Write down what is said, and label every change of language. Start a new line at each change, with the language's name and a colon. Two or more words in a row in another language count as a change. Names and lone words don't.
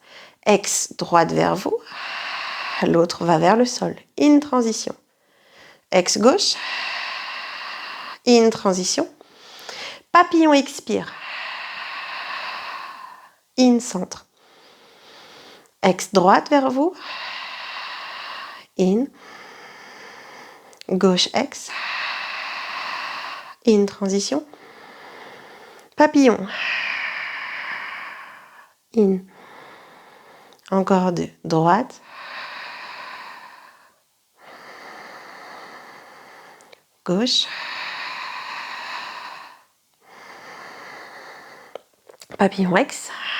French: Ex, droite vers vous. L'autre va vers le sol. In, transition. Ex, gauche. In, transition. Papillon, expire. In, centre. Ex, droite vers vous. In. Gauche, ex. In, transition. Papillon. In. Encore 2. Droite. Gauche. Papillon ex.